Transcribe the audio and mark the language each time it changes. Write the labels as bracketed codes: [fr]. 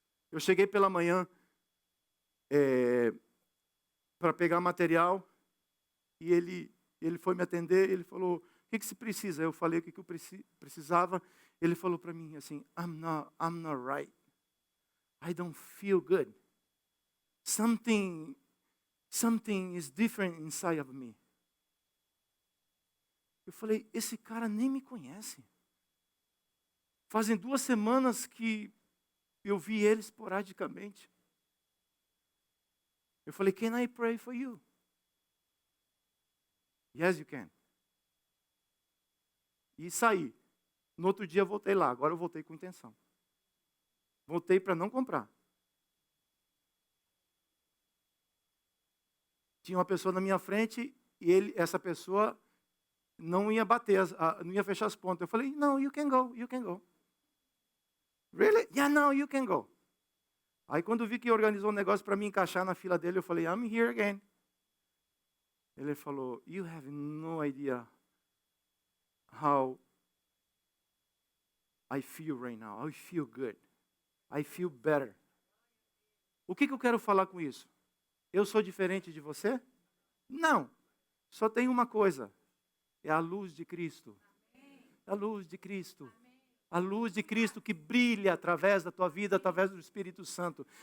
[pt] Eu cheguei pela manhã para pegar material e ele foi me atender, ele falou, o que se precisa? Eu falei o que eu precisava, ele falou para mim assim, [en] I'm not right. I don't feel good. Something is different inside of me. [pt] Eu falei, esse cara nem me conhece. Fazem 2 semanas que eu vi ele esporadicamente. Eu falei, [en] can I pray for you? Yes, you can. [pt] E saí. No outro dia eu voltei lá. Agora eu voltei com intenção. Voltei para não comprar. Tinha uma pessoa na minha frente e essa pessoa não ia bater, não ia fechar as pontas. Eu falei, [en] no, you can go, you can go. Really? Yeah, no, you can go. [pt] Aí quando vi que organizou um negócio para me encaixar na fila dele, eu falei, [en] I'm here again. [pt] Ele falou, [en] you have no idea how I feel right now. I feel good. I feel better. [pt] O que eu quero falar com isso? Eu sou diferente de você? Não. Só tem uma coisa. É a luz de Cristo. A luz de Cristo. A luz de Cristo que brilha através da tua vida, através do Espírito Santo.